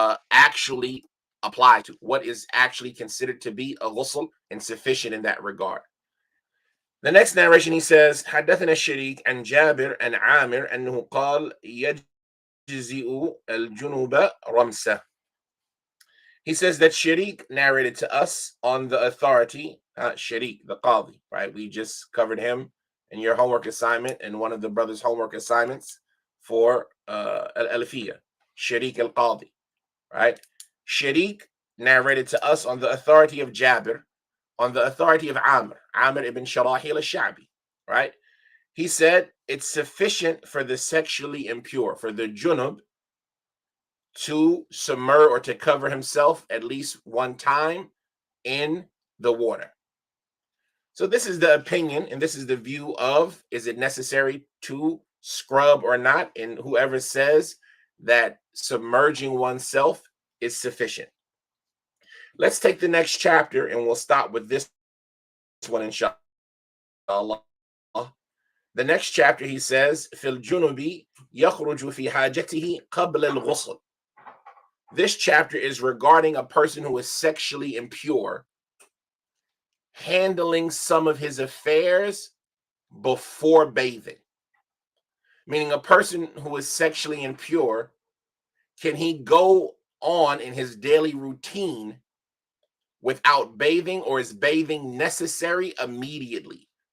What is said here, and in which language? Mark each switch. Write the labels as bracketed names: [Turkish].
[English] Actually apply to, what is actually considered to be a ghusl and sufficient in that regard. The next narration, he says, [Arabic] حدثنا الشريك عن جابر عن عامر أنه قال يجزئ الجنوب رمسة. [English] He says that Sharik narrated to us on the authority, Sharik, the Qadi, right? We just covered him in your homework assignment and one of the brothers' homework assignments for Al-Alfiyah, Sharik al-Qadi, right? Sharik narrated to us on the authority of Jabir, on the authority of Amr ibn Sharahil al-Sha'bi, right? He said it's sufficient for the sexually impure, for the junub, to submerge or to cover himself at least one time in the water. So this is the opinion and this is the view of, is it necessary to scrub or not? And whoever says that submerging oneself is sufficient. Let's take the next chapter and we'll stop with this one, inshallah. The next chapter, he says, [Arabic] في الجنوب يخرج في حاجته قبل الغسل. [English] This chapter is regarding a person who is sexually impure, handling some of his affairs before bathing. Meaning a person who is sexually impure, can he go on in his daily routine without bathing, or is bathing necessary immediately?